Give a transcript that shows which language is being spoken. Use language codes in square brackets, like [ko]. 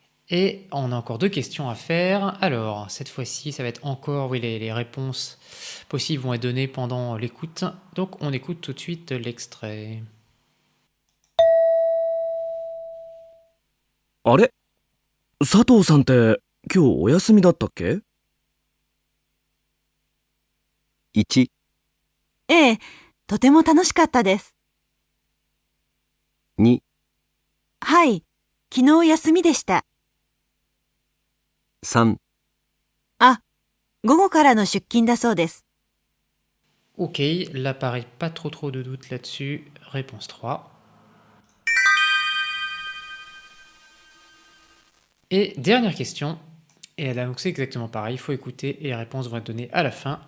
[fr] Et on a encore 2 questions à faire. Alors, cette fois-ci, ça va être encore, oui, les réponses possibles vont être données pendant l'écoute. Donc, on écoute tout de suite l'extrait. [ja] あれ、佐藤さんって今日お休みだったっけ？ 1、ええ、とても楽しかったです。 2、はい、昨日休みでした。 3。あ、午後からの出勤だそうです。 [fr] Ok, là pareil, pas trop de doute là-dessus. Réponse 3. Et dernière question. Et là, donc c'est exactement pareil, il faut écouter et les réponses vont être données à la fin.